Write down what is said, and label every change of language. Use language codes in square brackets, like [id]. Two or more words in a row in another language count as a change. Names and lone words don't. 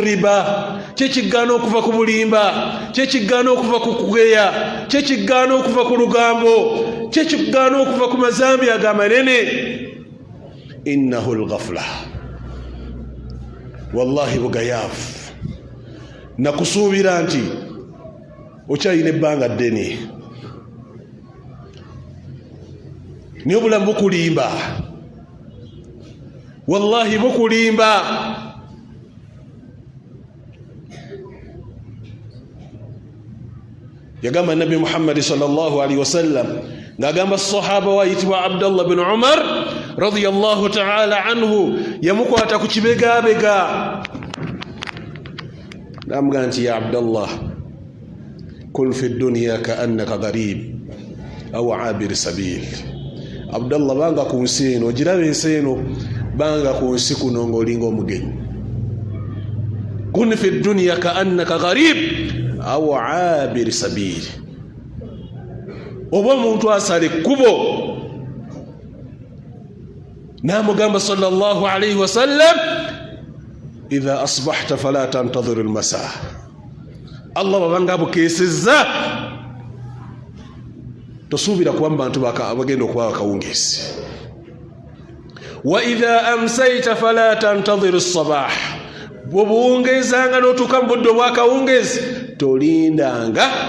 [lg] riba kyekigaana okuva ku bulimba kyekigaana okuva ku kugeya kyekigaana okuva ku lugambo kyekigaana okuva ku mazambi agamanene [ar] إنها الغفلة [lg] wallahi bugayaafu nakusuubira nti okyalina ebbanga ddene niyo obulamu bukulimba wallahi bukulimba yagamba Nabi Muhammad [ar] صلى الله عليه وسلم [lg] ngagamba sahaba wayitibwa Abdullah bin Umar [ar] رضي الله تعالى عنه [lg] yamukwata ku kibegabega namugamba nti ya Abdullah [ar] كن في الدنيا كأنك غريب أو عابر سبيل [lg] Abdullah banga ku nsi eno ogiraba ensi eno banga ku nsi kuno ng'olinga omugenyi [ar] كن في الدنيا كأنك غريب أو عابر سبيل [lg] oba omuntu asala ekkubo namugamba [ar] صلى الله عليه وسلم إذا أصبحت فلا تنتظر المساء [lg] Allah babanga bukeesezza tosuubira kuba bantu bagenda okuba bakawungezi [ar] وإذا أمسيت فلا تنتظر الصباح [lg] bwobuwungezanga n'otuuka mu budde obwakawungezi tolindanga